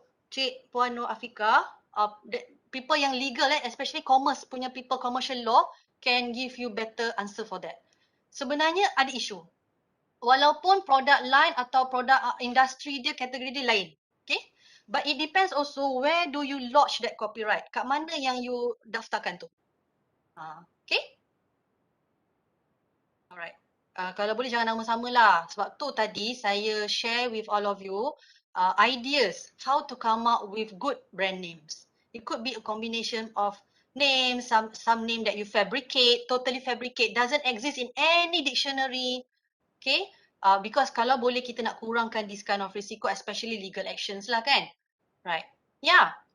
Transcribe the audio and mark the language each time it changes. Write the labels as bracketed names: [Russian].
[English] Cik Puan Nur Afika, people yang legal, especially commerce punya people, commercial law, can give you better answer for that. [Malay] Sebenarnya ada isu. Walaupun produk lain atau produk industri dia, kategori dia lain. Okay? [English] But it depends also where do you lodge that copyright. [Malay] Kat mana yang you daftarkan tu. Okay? Alright. Kalau boleh jangan nama-sama lah. Sebab tu tadi saya share [English] with all of you ideas how to come up with good brand names. It could be a combination of names, some name that you fabricate, totally fabricate, doesn't exist in any dictionary. Okay, because [Malay] kalau boleh kita nak kurangkan [English] this kind of risiko, especially legal actions lah kan. Right. Yeah.